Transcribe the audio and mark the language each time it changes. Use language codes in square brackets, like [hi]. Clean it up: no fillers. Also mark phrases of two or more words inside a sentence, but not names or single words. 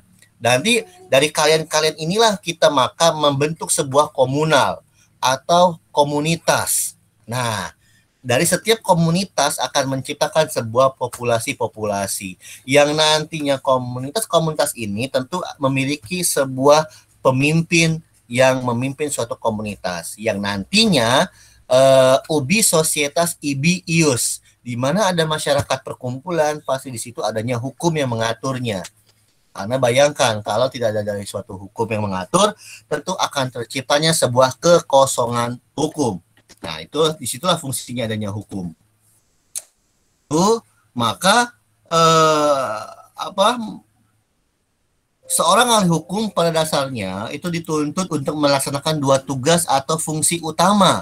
[id] Nanti dari kalian-kalian inilah kita maka membentuk sebuah komunal atau komunitas. Nah, dari setiap komunitas akan menciptakan sebuah populasi-populasi yang nantinya komunitas-komunitas ini tentu memiliki sebuah pemimpin yang memimpin suatu komunitas yang nantinya [la] ubi societas ibi ius, [id] di mana ada masyarakat perkumpulan pasti di situ adanya hukum yang mengaturnya. Karena bayangkan kalau tidak ada dari suatu hukum yang mengatur, tentu akan terciptanya sebuah kekosongan hukum. Nah, itu disitulah fungsinya adanya hukum. Maka seorang ahli hukum pada dasarnya itu dituntut untuk melaksanakan dua tugas atau fungsi utama.